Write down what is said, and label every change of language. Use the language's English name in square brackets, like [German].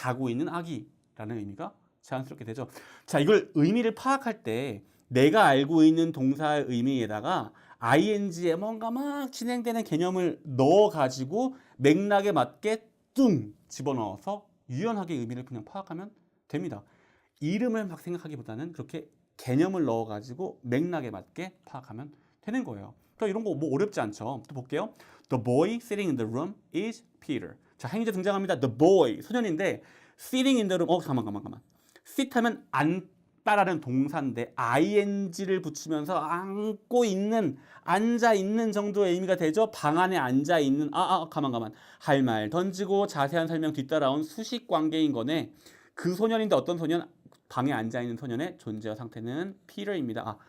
[Korean] 자고 있는 아기라는 의미가 자연스럽게 되죠. 자, 이걸 의미를 파악할 때 내가 알고 있는 동사의 의미에다가 ing에 뭔가 막 진행되는 개념을 넣어가지고 맥락에 맞게 뚱 집어넣어서 유연하게 의미를 그냥 파악하면 됩니다. 이름을 막 생각하기보다는 그렇게 개념을 넣어가지고 맥락에 맞게 파악하면 되는 거예요. 또 이런 거 뭐 어렵지 않죠. 또 볼게요. [English] The boy sitting in the room is Peter. [Korean] 자, 행위자 등장합니다. The boy, 소년인데 [English] sitting in the room. [Korean] 잠깐만. sit 하면 앉다라는 동사인데 ing를 붙이면서 앉고 있는, 앉아 있는 정도의 의미가 되죠. 방 안에 앉아 있는. 가만. 할 말 던지고 자세한 설명 뒤따라온 수식 관계인 거네. 그 소년인데 어떤 소년? 방에 앉아 있는 소년의 존재와 상태는 피터입니다.